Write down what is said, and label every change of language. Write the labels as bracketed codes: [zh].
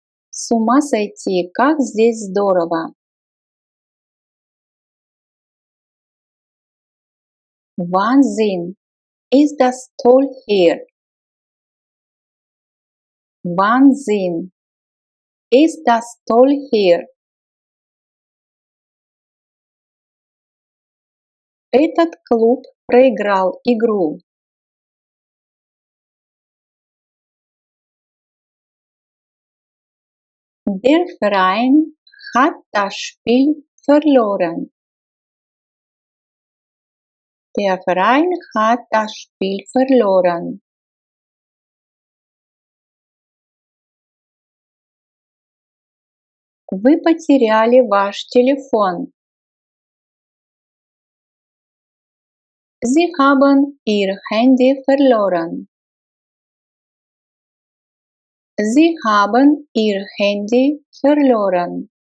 [ru] С ума сойти, как здесь здорово! [de] Wahnsinn, ist das toll hier! Wahnsinn, ist das toll hier! [ru] Этот клуб проиграл игру. [de] Der Verein hat das Spiel verloren. Der Verein hat das Spiel verloren. [ru] Вы потеряли ваш телефон. [de] Sie haben Ihr Handy verloren. Sie haben Ihr Handy verloren.